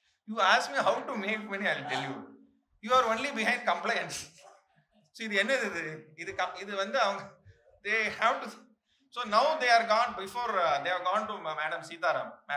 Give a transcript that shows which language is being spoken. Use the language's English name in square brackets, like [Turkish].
[English] You ask me how to make money, I'll tell you. You are only behind compliance. [Tamil] See, இது என்னது இது வந்து அவங்க [English] they have to. So now they are gone. Before they have gone to Madam Sitaram.